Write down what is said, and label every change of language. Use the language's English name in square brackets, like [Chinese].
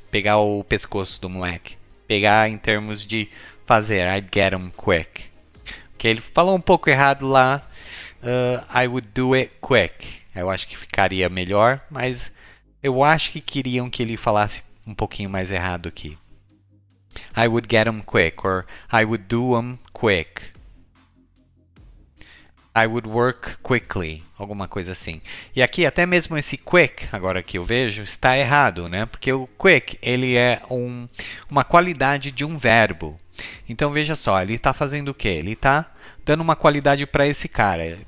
[Portuguese] Pegar o pescoço do moleque. Pegar em termos de fazer. [English] I'd get him quick. [Portuguese] Que ele falou um pouco errado lá. [English] I would do it quick. [Portuguese] Eu acho que ficaria melhor, mas eu acho que queriam que ele falasse um pouquinho mais errado aqui. [English] I would get him quick, or I would do him quick. I would work quickly, [Portuguese] alguma coisa assim. E aqui até mesmo esse quick, agora que eu vejo, está errado, né? Porque o quick, ele é uma qualidade de um verbo. Então veja só, ele está fazendo o quê? Ele está dando uma qualidade para esse cara.